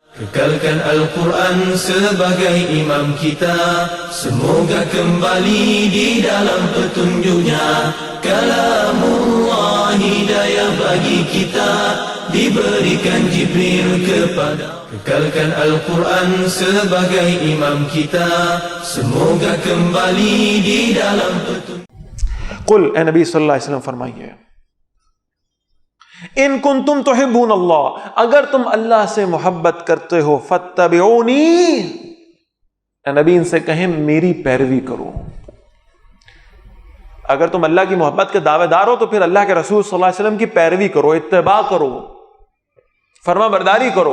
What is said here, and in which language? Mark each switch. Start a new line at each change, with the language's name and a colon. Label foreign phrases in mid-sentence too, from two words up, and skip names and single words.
Malay: Kekalkan Al-Quran sebagai imam kita, semoga kembali di dalam petunjuknya. Kalamullah hidayah bagi kita, diberikan Jibril kepada. Kekalkan Al-Quran sebagai imam kita, semoga kembali di dalam petunjuk.
Urdu: قل اے نبی
Arabic: صلی اللہ علیہ وسلم
Urdu: فرمائیے،
Arabic: ان کنتم تحبون اللہ،
Urdu: اگر تم اللہ سے محبت کرتے ہو، فاتبعونی، اے نبی ان سے کہیں میری پیروی کرو۔ اگر تم اللہ کی محبت کے دعوے دار ہو تو پھر اللہ کے رسول
Arabic: صلی اللہ علیہ وسلم
Urdu: کی پیروی کرو، اتباع کرو، فرما برداری کرو۔